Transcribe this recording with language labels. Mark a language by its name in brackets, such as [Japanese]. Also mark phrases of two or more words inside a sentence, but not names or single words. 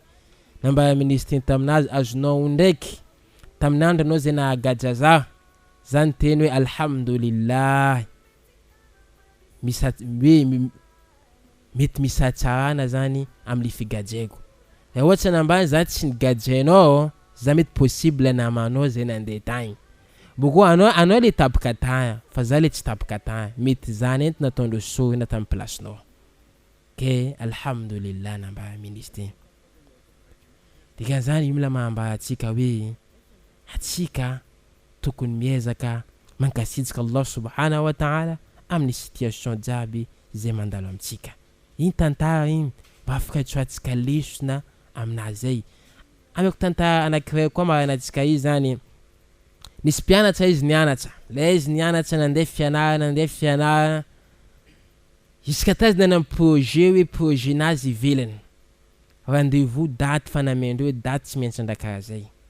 [Malagasy] Namba ministre taminazy azonao ndraiky taminandro anao zay nahagaja za zany teny hoe alhamdulillah mety misy atsarana zany amle figajaiko. Ohatsy nambany za tsy nigajainao za mety possible namanao zay nandeha tagny boko anao le tapaka tagny fa za le tsy tapaka tagny mety zany ent nataondreo sohina tamin'ny placenao ke alhamdulillah namba ministre dikan'izany io mila mahamba atsika hoe atsika tokony miezaka mankasitraka [Arabic] Allah subhanahu wa ta'ala [Malagasy] amin'ny situation jiaby zay mandalo amintsika iny tantara iny mba afaka tsoatsika lesona aminazay ameko tantara anankiray koa maranatsika izy zany nisy mpianatra izy nianatra le izy nianatra nandeha fianarana jusqu'à tazy nana projet hoe projet nazy ivelany rendez-vous date fanamendreo hoe date tsy maintsy andrakara zay